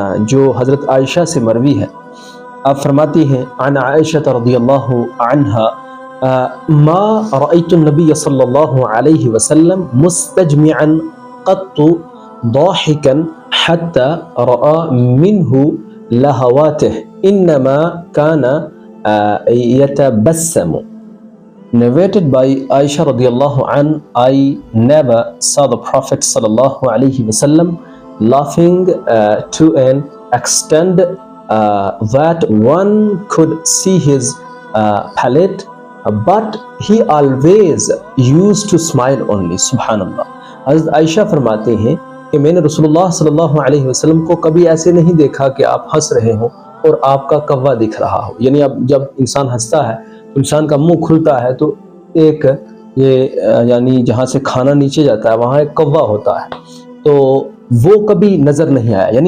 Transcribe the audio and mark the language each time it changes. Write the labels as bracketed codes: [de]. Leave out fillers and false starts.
[ur] جو حضرت عائشہ سے مروی ہے، آپ فرماتی ہیں [ar] عن عائشہ رضی اللہ عنہا ما رأيت النبي صلی اللہ علیہ وسلم مستجمعا قط ضاحكا حتى رأى منه لهواته انما كان يتبسم. [en] Narrated by Aisha radiallahu an, I never saw the Prophet sallallahu alaihi wasallam laughing to an extent that one could see his palate, but he always used to smile only. Subhanallah. [ur] حضرت عائشہ فرماتے ہیں کہ میں نے رسول اللہ صلی اللہ علیہ وسلم کو کبھی ایسے نہیں دیکھا کہ آپ ہنس رہے ہوں اور آپ کا کوا دکھ رہا ہو. یعنی اب جب انسان ہنستا ہے، انسان کا منہ کھلتا ہے تو ایک یعنی جہاں سے کھانا نیچے جاتا ہے وہاں ایک کوا ہوتا ہے، تو وہ کبھی نظر نہیں آیا.